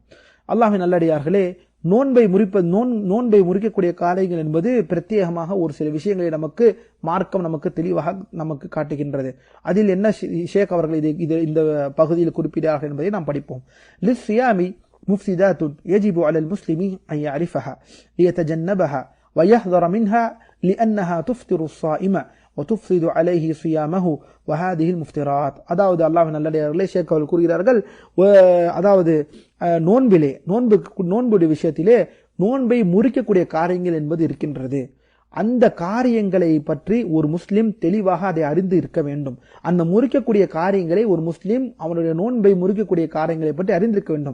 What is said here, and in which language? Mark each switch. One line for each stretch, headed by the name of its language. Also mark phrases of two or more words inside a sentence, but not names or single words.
Tamil: அல்லாஹ்வின் நல்லடியார்களே, நோன்பை முறிக்கக்கூடிய காரியங்கள் என்பது பிரத்யேகமாக ஒரு சில விஷயங்களை மார்க்கம் நமக்கு தெளிவாக நமக்கு காட்டுகின்றது. அதில் என்ன ஷேக் அவர்கள் இந்த பகுதியில் குறிப்பிட்டார்கள் என்பதை நாம் படிப்போம்.
Arabic: للصيام مفسدات يجب على المسلم أن يعرفها ليتجنبها ويحذر منها لأنها تفطر الصائم وتفسد عليه صيامه وهذه المفترات.
Tamil: அதாவது அல்லாஹ்வின் நல்லடியார்களே, ஷேக் அவர்கள் கூறுகிறார்கள், அதாவது நோன்புடைய விஷயத்திலே நோன்பை முறிக்கக்கூடிய காரியங்கள் என்பது இருக்கின்றது. அந்த காரியங்களை பற்றி ஒரு முஸ்லிம் தெளிவாக அதை அறிந்து இருக்க வேண்டும். அந்த முறிக்கக்கூடிய காரியங்களை ஒரு முஸ்லிம் அவனுடைய நோன்பை முறிக்கக்கூடிய காரியங்களை பற்றி அறிந்திருக்க வேண்டும்.